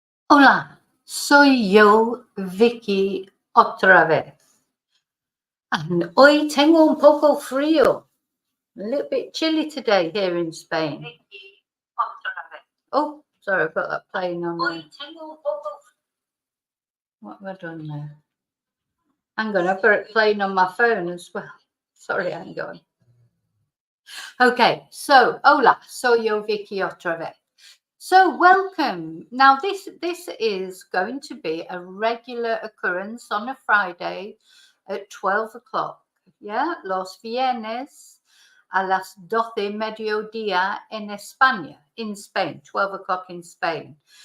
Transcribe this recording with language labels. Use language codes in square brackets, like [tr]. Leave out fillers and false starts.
[es] Hola, soy yo, Vicky, otra vez. [en] And [es] hoy tengo un poco frío. [en] A little bit chilly today here in Spain. [es] Vicky, otra vez. [en] Oh, sorry, I've got that playing on [es] Hoy [en] there. [es] tengo un poco. [en] What have I done there? Hang on, I've got it playing on my phone as well. Sorry, hang on. Okay, so, [es] hola, soy yo, Vicky, otra vez. [en] So welcome. Now this is going to be a regular occurrence on a Friday at 12 o'clock. [es] Yeah, los viernes a las 12 mediodía en España, [en] in Spain, 12 o'clock in Spain.